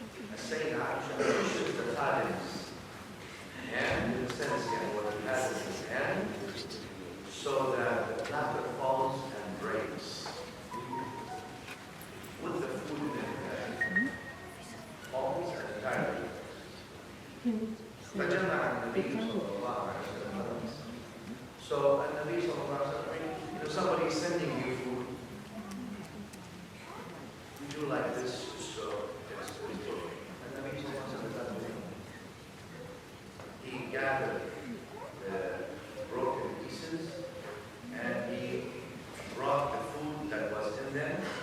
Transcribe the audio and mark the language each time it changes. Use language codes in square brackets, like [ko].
[en] the Sayyida Aisha pushes the khadim's hand, in a sense, what he has in his hand, so that the platter falls and breaks with the food in it, falls entirely. [ar] فجمع النبي صلى الله عليه وسلم. [en] So [ar] النبي صلى الله عليه وسلم, [en] somebody is sending you food. Would you like this? So yes, please do. And [ar] النبي صلى الله عليه وسلم, [en] he gathered the broken pieces and he brought the food that was in them.